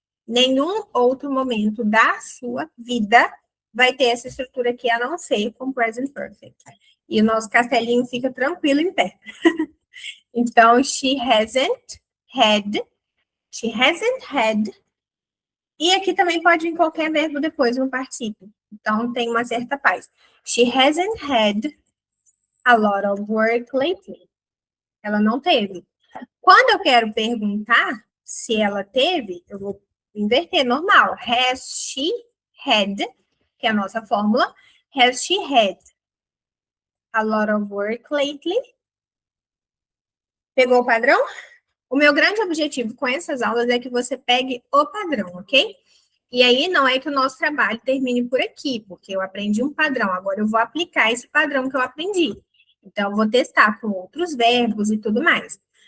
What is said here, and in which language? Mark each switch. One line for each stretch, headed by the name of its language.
Portuguese: Nenhum outro momento da sua vida vai ter essa estrutura aqui, a não ser com present perfect. E o nosso castelinho fica tranquilo em pé. Então,
English: she hasn't had.
Portuguese: E aqui também pode vir qualquer verbo depois no particípio. Então, tem uma certa paz.
English: She hasn't had a lot of work lately.
Portuguese: Ela não teve. Quando eu quero perguntar se ela teve, eu vou inverter, normal.
English: Has she had,
Portuguese: que é a nossa fórmula.
English: Has she had a lot of work lately?
Portuguese: Pegou o padrão? O meu grande objetivo com essas aulas é que você pegue o padrão, ok? E aí não é que o nosso trabalho termine por aqui, porque eu aprendi um padrão, agora eu vou aplicar esse padrão que eu aprendi. Então, eu vou testar com outros verbos e tudo mais.